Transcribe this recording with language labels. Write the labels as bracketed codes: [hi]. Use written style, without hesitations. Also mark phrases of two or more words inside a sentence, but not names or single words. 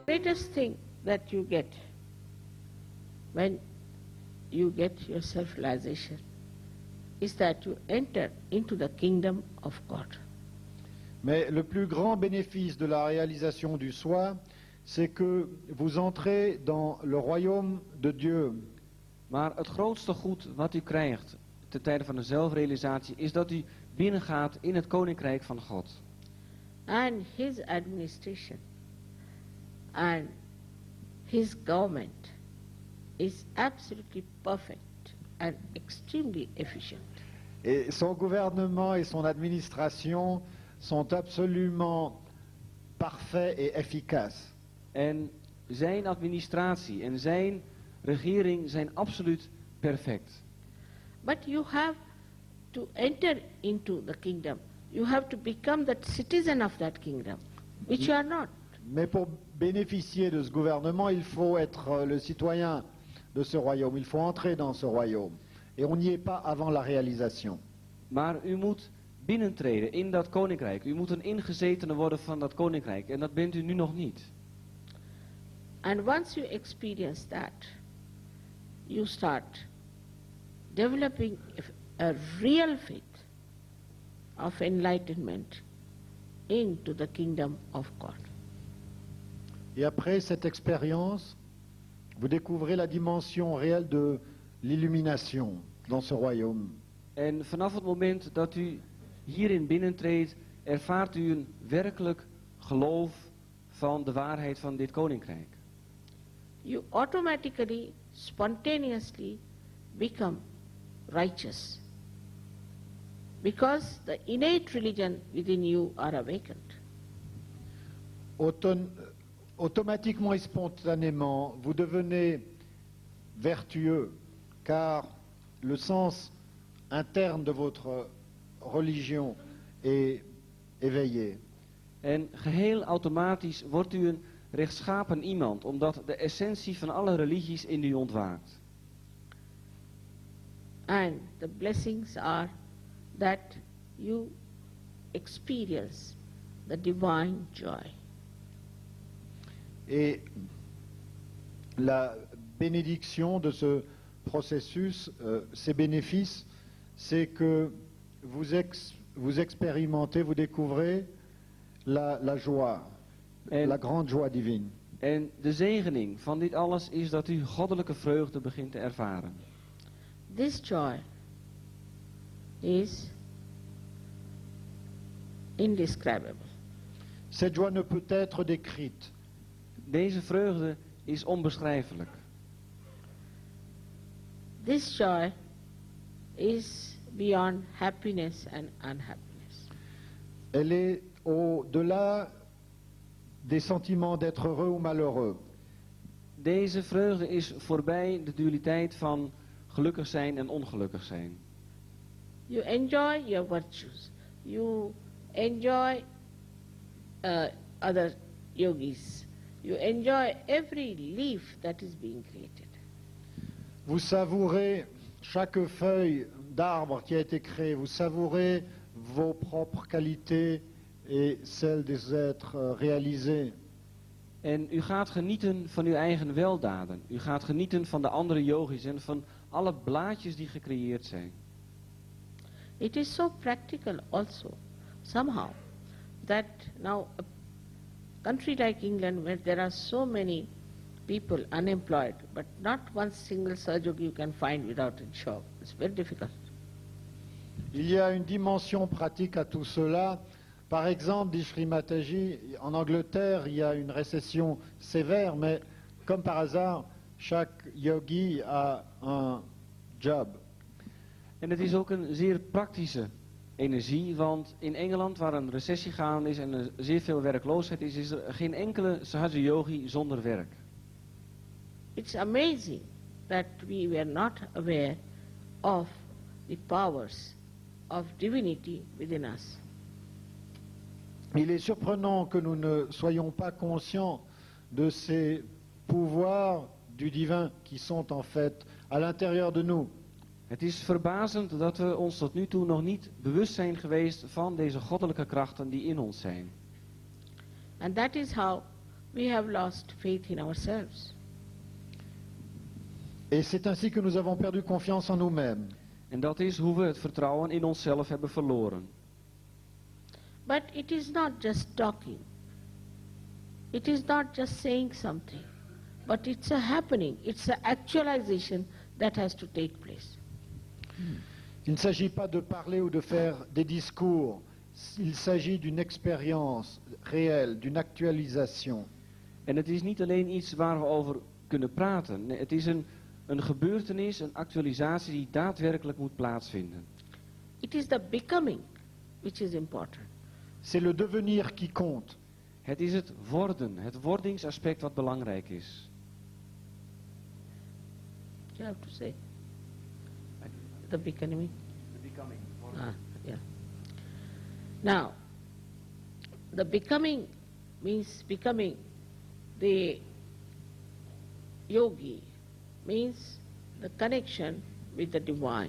[en] greatest thing that you get when you get your self-realization is that you enter into the kingdom of God. [fr] Mais le plus grand bénéfice de la réalisation du soi, c'est que vous entrez dans le royaume de Dieu. [nl] Maar het grootste goed wat u krijgt ten tijde van de zelfrealisatie is dat u binnengaat in het koninkrijk van God. [en] And his administration and his government is absolutely perfect and extremely efficient. [fr] Et son gouvernement et son administration sont absolument parfaits et efficaces. [nl] En zijn administratie en zijn regering zijn absoluut perfect. [en] But you have to enter into the kingdom. You have to become the citizen of that kingdom, which you are not. [fr] Mais pour bénéficier de ce gouvernement, il faut être le citoyen de ce royaume. Il faut entrer dans ce royaume. Et on n'y est pas avant la réalisation. [nl] Maar u moet binnentreden in dat koninkrijk. U moet een ingezetene worden van dat koninkrijk. En dat bent u nu nog niet. [en] And once you experience that, you start developing a real faith of enlightenment into the kingdom of God. [fr] Et après cette expérience, vous découvrez la dimension réelle de l'illumination dans ce royaume. [nl] En vanaf het moment dat u hierin binnentreedt, ervaart u een werkelijk geloof van de waarheid van dit koninkrijk. [en] You automatically, spontaneously become righteous because the innate religion within you are awakened. [fr] Automatiquement et spontanément, vous devenez vertueux, car le sens interne de votre religion est éveillé. [nl] En geheel automatisch wordt u een rechtschapen iemand, omdat de essentie van alle religies in u ontwaakt. [en] And the blessings are that you experience the divine joy. [fr] Et la bénédiction de ce processus, ces bénéfices, c'est que vous expérimentez, vous découvrez la joie, la grande joie divine. [nl] En de zegening van dit alles is dat u goddelijke vreugde begint te ervaren. [en] This joy is indescribable. [fr] Cette joie ne peut être décrite. [nl] Deze vreugde is onbeschrijfelijk. [en] This joy is beyond happiness and unhappiness. [fr] Elle est au-delà des sentiments d'être heureux ou malheureux. [nl] Deze vreugde is voorbij de dualiteit van gelukkig zijn en ongelukkig zijn. [en] You enjoy your virtues. You enjoy other yogis. You enjoy every leaf that is being created. [fr] Vous savourez chaque feuille d'arbre qui a été créée. Vous savourez vos propres qualités et celles des êtres réalisés. [nl] En u gaat genieten van uw eigen weldaden. U gaat genieten van de andere yogis en van alle blaadjes die gecreëerd zijn. [en] It is so practical also, somehow, that now a country like England, where there are so many people unemployed, but not one single Sahaja-yogi you can find without a job. It's very difficult. [fr] Il y a une dimension pratique à tout cela. Par exemple, dit Sri Mataji, en Angleterre, il y a une récession sévère, mais comme par hasard, chaque yogi a un job. [nl] En het is ook een zeer praktische energie, want in Engeland, waar een recessie gaande is en er zeer veel werkloosheid is, is er geen enkele Sahaja yogi zonder werk. [en] It's amazing that we were not aware of the powers of divinity within us. [fr] Il est surprenant que nous ne soyons pas conscients de ces pouvoirs du divin qui sont en fait à l'intérieur de nous. [nl] Het is verbazend dat we ons tot nu toe nog niet bewust zijn geweest van deze goddelijke krachten die in ons zijn. [en] And that is how we have lost faith in ourselves. [fr] Et c'est ainsi que nous avons perdu confiance en nous-mêmes. [nl] En dat is hoe we het vertrouwen in onszelf hebben verloren. [en] But it is not just talking. It is not just saying something. But it's a happening. It's an actualization that has to take place. [fr] Il ne s'agit pas de parler ou de faire des discours. Il s'agit d'une expérience réelle, d'une actualisation. [nl] En het is niet alleen iets waar we over kunnen praten. Nee, het is een gebeurtenis, een actualisatie die daadwerkelijk moet plaatsvinden. [en] It is the becoming which is important. [fr] C'est le devenir qui compte. [nl] Het is het worden, het wordingsaspect wat belangrijk is. [en] You have to say the becoming. Yeah. Now, the becoming means becoming the yogi, means the connection with the divine.